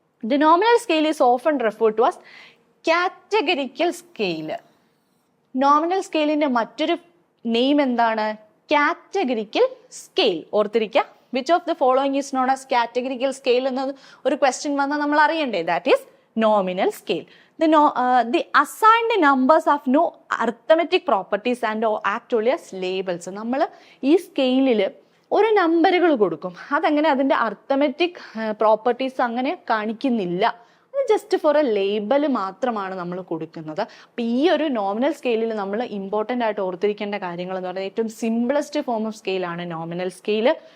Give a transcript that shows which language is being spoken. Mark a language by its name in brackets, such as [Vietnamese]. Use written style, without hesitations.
[English] The nominal scale is often referred to as categorical scale. [Malayalam] Nominal സ്കെയിലിന്റെ മറ്റൊരു name എന്താണ്? Categorical scale. ഓർത്തിരിക്കുക, [English] which of the following is known as categorical scale [Malayalam] എന്നത് ഒരു question വന്നാൽ നമ്മൾ അറിയണ്ടേ? [English] That is nominal scale. The assigned numbers have no arithmetic properties and act only as labels. [Malayalam] നമ്മൾ ഈ സ്കെയിലിൽ ഒരു നമ്പറുകൾ കൊടുക്കും, അതങ്ങനെ അതിൻ്റെ അർത്ഥമെറ്റിക് പ്രോപ്പർട്ടീസ് അങ്ങനെ കാണിക്കുന്നില്ല, അത് [English] just for a label [Malayalam] മാത്രമാണ് നമ്മൾ കൊടുക്കുന്നത്. അപ്പം ഈ ഒരു നോമിനൽ സ്കെയിലിൽ നമ്മൾ ഇമ്പോർട്ടൻ്റ് ആയിട്ട് ഓർത്തിരിക്കേണ്ട കാര്യങ്ങൾ എന്ന് പറയുന്നത് ഏറ്റവും simplest form of സ്കെയിലാണ് nominal scale.